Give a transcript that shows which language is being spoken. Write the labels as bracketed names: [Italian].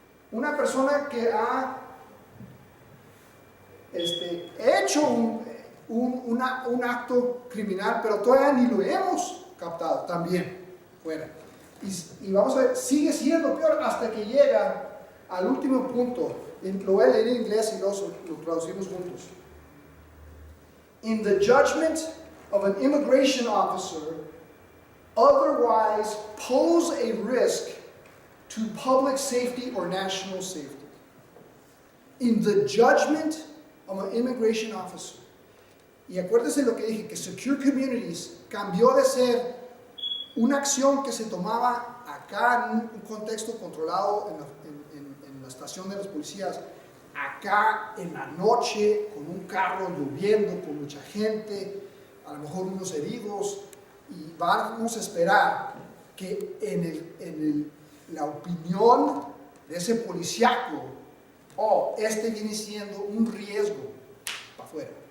[Spanish] Una persona que ha hecho un acto criminal, pero todavía ni lo hemos captado, también fuera. Y vamos a ver, sigue siendo peor hasta que llega al último punto. Lo voy a leer en inglés y lo traducimos juntos. [English] In the judgment of an immigration officer, otherwise pose a risk to public safety or national safety. In the judgment of an immigration officer. [Spanish] Y acuérdense lo que dije, que Secure Communities cambió de ser una acción que se tomaba acá en un contexto controlado en la estación de los policías, acá en la noche, con un carro lloviendo, con mucha gente, a lo mejor unos heridos, y vamos a esperar que en la opinión de ese policíaco, viene siendo un riesgo para afuera.